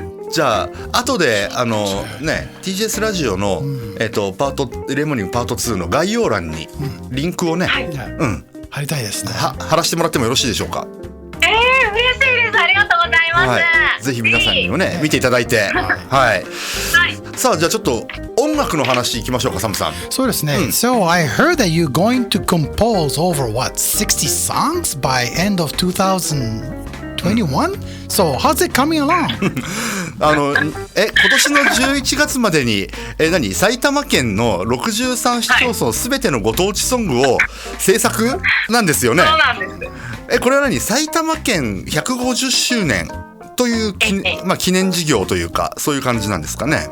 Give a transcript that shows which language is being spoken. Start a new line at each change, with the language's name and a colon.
Japanese: じゃあ後でTJS ラジオの、パートレモニングパート2の概要欄にリンクをね、貼りたいですね。貼らせてもらってもよろしいでしょうか？嬉しいです。ありがとうございます。ぜひ皆さんにもね見ていただいて、はい。さあじゃあちょっと音楽の話いきましょうか、サムさん。そうですね。
English: So I heard that you're going to compose over 60 songs by end of 2021? So how's it coming along?
Japanese: 今年の11月までに埼玉県の63市町村すべてのご当地ソングを制作なんですよね。そうなんです。これは埼玉県150周年という記念事業というかそういう感じなんですかね。